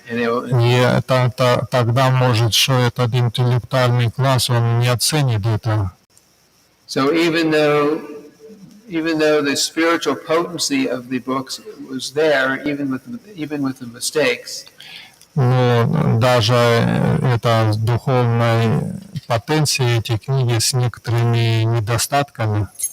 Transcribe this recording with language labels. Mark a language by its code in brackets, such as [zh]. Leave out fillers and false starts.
[ru] И тогда может, что этот интеллектуальный класс он не оценит это. [en] So even though the spiritual potency of the books was there, even with the mistakes, [ru] но даже это духовной потенции эти книги с некоторыми недостатками.